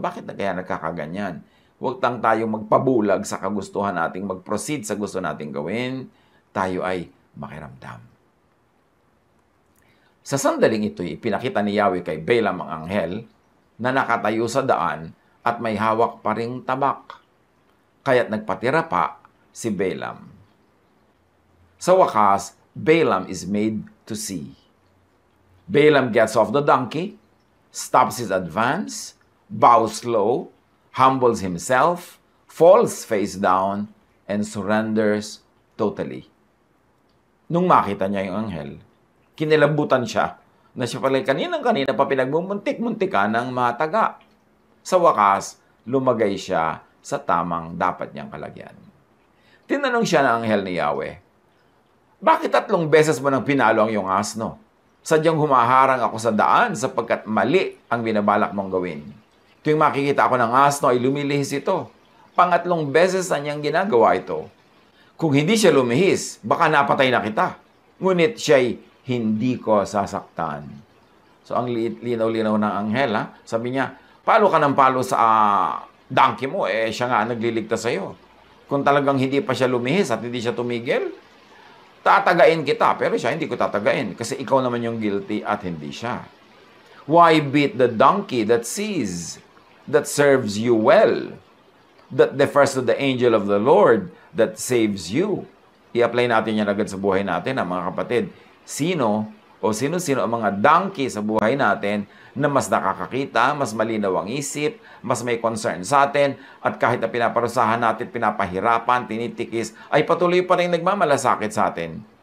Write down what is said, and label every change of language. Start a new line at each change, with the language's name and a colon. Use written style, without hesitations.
Filipino: Bakit na kaya nagkakaganyan? Huwag tang tayong magpabulag sa kagustuhan nating mag-proceed sa gusto nating gawin. Tayo ay makiramdam. Sa sandaling ito, ipinakita ni Yahweh kay Balaam ang anghel na nakatayo sa daan at may hawak pa ring tabak. Kaya't nagpatira pa si Balaam. Sa wakas,
English: Balaam is made to see. Balaam gets off the donkey, stops his advance, bows low, humbles himself, falls face down, and surrenders totally.
Filipino: Nung makita niya yung anghel, kinilabutan siya na siya pala kaninang-kanina pa pinagmumuntik-muntikan ng mataga. Sa wakas, lumagay siya sa tamang dapat niyang kalagyan. Tinanong siya ng anghel ni Yahweh, bakit 3 beses mo nang pinalo ang iyong asno? Sadyang humaharang ako sa daan sapagkat mali ang binabalak mong gawin. Tuwing makikita ako ng asno ay lumilihis ito. 3 beses na niyang ginagawa ito. Kung hindi siya lumihis, baka napatay na kita. Ngunit siya'y hindi ko sasaktan. So, ang linaw-linaw ng anghel, ha? Sabi niya, palo ka ng palo sa donkey mo, siya nga nagliligtas sa'yo. Kung talagang hindi pa siya lumihis at hindi siya tumigil, tatagain kita. Pero siya, hindi ko tatagain. Kasi ikaw naman yung guilty at hindi siya.
English: Why beat the donkey that sees, that serves you well, that defers to the angel of the Lord, that saves you?
Filipino: I-apply natin yan agad sa buhay natin, mga kapatid. Sino ang mga donkey sa buhay natin na mas nakakakita, mas malinaw ang isip, mas may concern sa atin, at kahit na pinaparusahan natin, pinapahirapan, tinitikis, ay patuloy pa rin nagmamalasakit sa atin.